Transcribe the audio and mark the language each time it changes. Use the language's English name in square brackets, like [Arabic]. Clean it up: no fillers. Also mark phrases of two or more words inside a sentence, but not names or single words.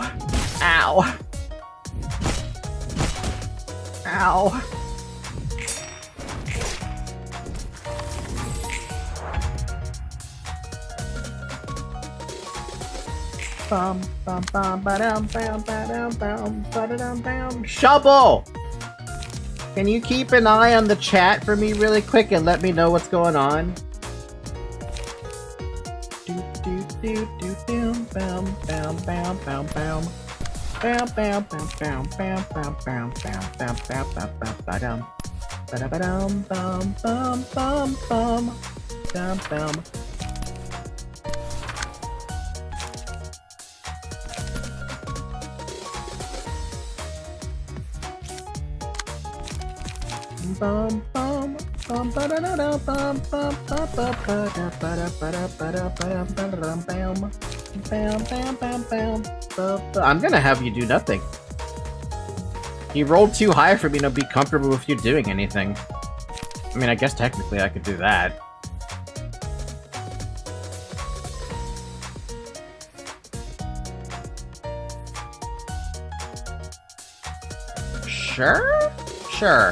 [English] Ow. Ow. Bum, bum, bum, ba-dum, bam, ba-dum, bam, ba-da-dum, bam. Shovel! Can you keep an eye on the chat for me really quick and let me know what's going on? Do do do do do bam bam bam bam bam bam bam bam bam bam bam bam bam bam bam bam bam ba-dum ba-da-ba-dum bum bum bum bum bam bam. Bum bum bum ba da da da bum bum bum ba da ba da ba da ba da ba da ba da bam bam bam bam bam. I'm gonna have you do nothing. You rolled too high for me to be comfortable with you doing anything. I mean, I guess technically I could do that. Sure? Sure.